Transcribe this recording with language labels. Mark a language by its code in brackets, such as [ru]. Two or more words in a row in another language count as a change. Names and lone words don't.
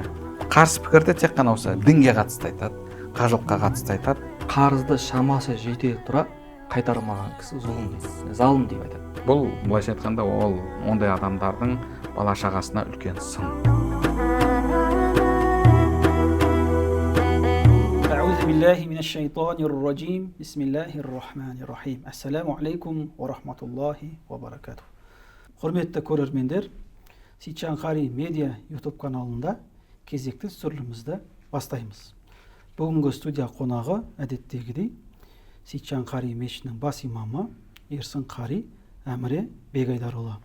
[kk] Қарсы пікірде тек қана осы дінге қатысты айтады, қажылыққа қатысты айтады. Қарызды шамасы жете тұра қайтармаған кісі зұлым дейді, залым деп айтады. Бұл былайша айтқанда ол ондай адамдардың бала шағасына үлкен сын. [ar] بالله من الشيطان الرجيم. بسم الله الرحمن الرحيم. السلام عليكم ورحمة الله وبركاته. [kk] Құрметті көрермендер, Сейітжан Қари медиа YouTube каналында кезекті түсірілімізді бастаймыз. Бүгінгі студия қонағы әдеттегідей Сейітжан Қари мешітінің бас имамы Ерсін Қари Әміре Бегайдарұлы.